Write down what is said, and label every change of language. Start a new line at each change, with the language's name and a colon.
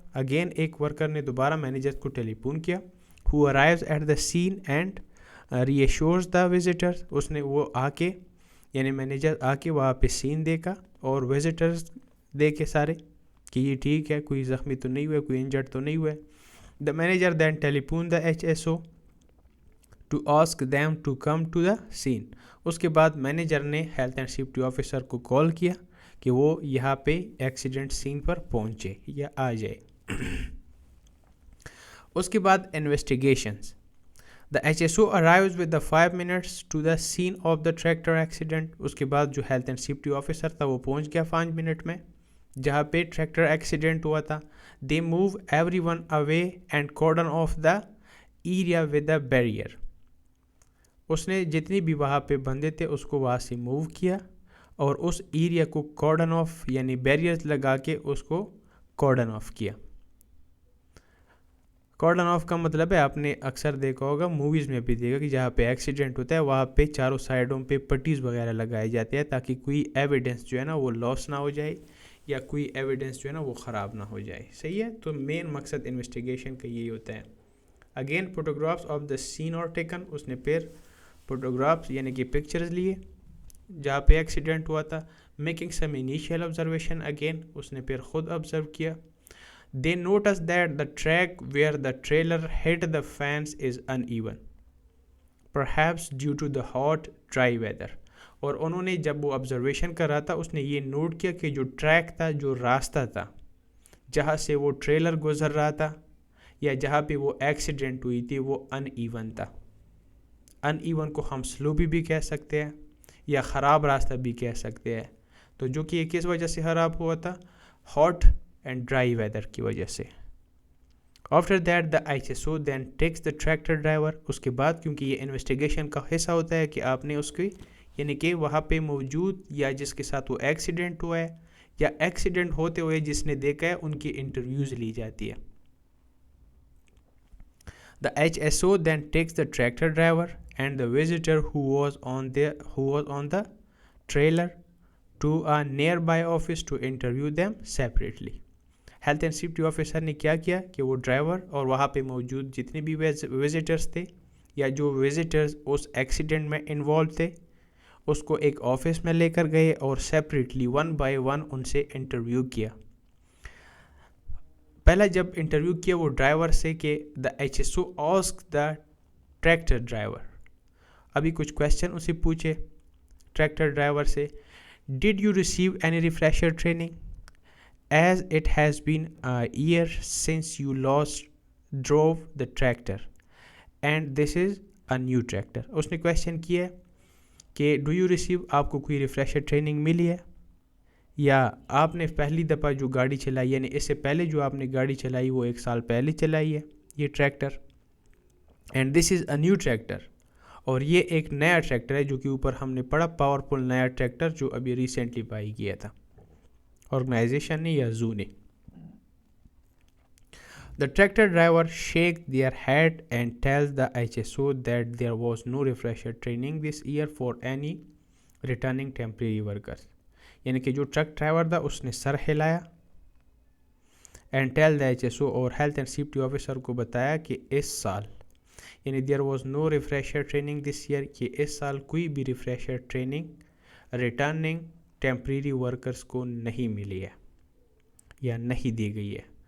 Urdu: Again ایک worker نے دوبارہ مینیجر کو ٹیلی فون کیا.
English: Who arrives at the scene and reassures the visitors.
Urdu: اس نے وہ آ کے یعنی مینیجر آ کے وہاں پہ سین دیکھا اور وزٹرز دیکھے سارے کہ یہ ٹھیک ہے, کوئی زخمی تو نہیں ہوئے, کوئی انجرڈ تو نہیں ہوئے.
English: The manager then telephoned the HSO to ask them to come to the scene.
Urdu: اس کے بعد مینیجر نے ہیلتھ اینڈ سیفٹی آفیسر کو کال کیا کہ وہ یہاں پہ ایکسیڈنٹ سین پر پہنچے یا آ جائے. اس کے بعد investigations.
English: The HSO arrives with the 5 minutes to the scene of the tractor accident.
Urdu: اس کے بعد جو ہیلتھ اینڈ سیفٹی آفیسر تھا وہ پہنچ گیا 5 منٹ میں جہاں پہ ٹریکٹر ایکسیڈنٹ ہوا تھا.
English: They move everyone away and cordon off the area with a barrier.
Urdu: اس نے جتنی بھی وہاں پہ بندے تھے اس کو وہاں سے موو کیا اور اس ایریا کو کارڈن آف یعنی بیریئرز لگا کے اس کو کارڈن آف کیا. کارڈن آف کا مطلب ہے آپ نے اکثر دیکھا ہوگا, موویز میں بھی دیکھا کہ جہاں پہ ایکسیڈنٹ ہوتا ہے وہاں پہ چاروں سائڈوں پہ پٹیز وغیرہ لگائے جاتے ہیں تاکہ کوئی ایویڈنس جو ہے نا وہ لاس نہ ہو جائے یا کوئی ایویڈنس جو ہے نا وہ خراب نہ ہو جائے. صحیح ہے, تو مین مقصد انویسٹیگیشن کا یہی ہوتا ہے.
English: Again photographs of the scene are taken.
Urdu: اس نے پھر فوٹوگرافس یعنی کہ پکچرز لیے جہاں پہ ایکسیڈنٹ ہوا تھا.
English: Making some initial observation.
Urdu: Again اس نے پھر خود آبزرو کیا.
English: They noticed that the track where the trailer hit the fence is uneven, perhaps due to the hot, dry weather.
Urdu: اور انہوں نے جب وہ آبزرویشن کر رہا تھا اس نے یہ نوٹ کیا کہ جو ٹریک تھا, جو راستہ تھا جہاں سے وہ ٹریلر گزر رہا تھا یا جہاں پہ وہ ایکسیڈنٹ ہوئی تھی وہ ان ایون تھا. ان ایون کو ہم سلوپی بھی کہہ سکتے ہیں یا خراب راستہ بھی کہہ سکتے ہیں. تو جو کہ یہ کس وجہ سے خراب ہوا تھا, ہاٹ اینڈ ڈرائی ویدر کی وجہ سے.
English: After that the HSO then takes the tractor driver.
Urdu: اس کے بعد کیونکہ یہ انویسٹیگیشن کا حصہ ہوتا ہے کہ آپ نے اس کی یعنی کہ وہاں پہ موجود یا جس کے ساتھ وہ ایکسیڈنٹ ہوا ہے یا ایکسیڈنٹ ہوتے ہوئے جس نے دیکھا ہے ان کی انٹرویوز لی جاتی ہے.
English: The HSO then takes the tractor driver and the visitor who was on the trailer to a nearby office to interview them separately.
Urdu: Health and safety officer نے کیا کیا کہ وہ ڈرائیور اور وہاں پہ موجود جتنے بھی وزٹرز تھے یا جو وزٹرز اس ایکسیڈنٹ میں انوالو تھے اس کو ایک آفس میں لے کر گئے اور سیپریٹلی 1 by 1 ان سے انٹرویو کیا. پہلا جب انٹرویو کیا وہ ڈرائیور سے کہ
English: The HSO asked the tractor driver.
Urdu: ابھی کچھ کویشچن اسے پوچھے ٹریکٹر ڈرائیور سے.
English: Did you receive any refresher training? As it has been a year since you last drove the tractor and this is a new tractor.
Urdu: اس نے question کیا کہ
English: do you receive
Urdu: آپ کو کوئی refresher training ملی ہے، یا آپ نے پہلی دفعہ جو گاڑی چلائی یعنی اس سے پہلے جو آپ نے گاڑی چلائی وہ 1 سال پہلے چلائی ہے یہ tractor,
English: and this is a new tractor,
Urdu: اور یہ ایک نیا ٹریکٹر ہے جو کہ اوپر ہم نے پڑھا پاورفل نیا ٹریکٹر جو ابھی ریسنٹلی بائی کیا تھا آرگنائزیشن نے یا زو نے.
English: The tractor driver shakes their head and tells the HSO that there was no refresher training this year for any returning temporary workers.
Urdu: یعنی کہ جو ٹرک ڈرائیور تھا اس نے سر ہلایا
English: and tell the HSO
Urdu: اور ہیلتھ اینڈ سیفٹی آفیسر کو بتایا کہ اس سال یعنی
English: there was no refresher training this year,
Urdu: کہ اس سال کوئی بھی refresher training returning temporary workers کو نہیں ملی ہے یا نہیں دی گئی ہے.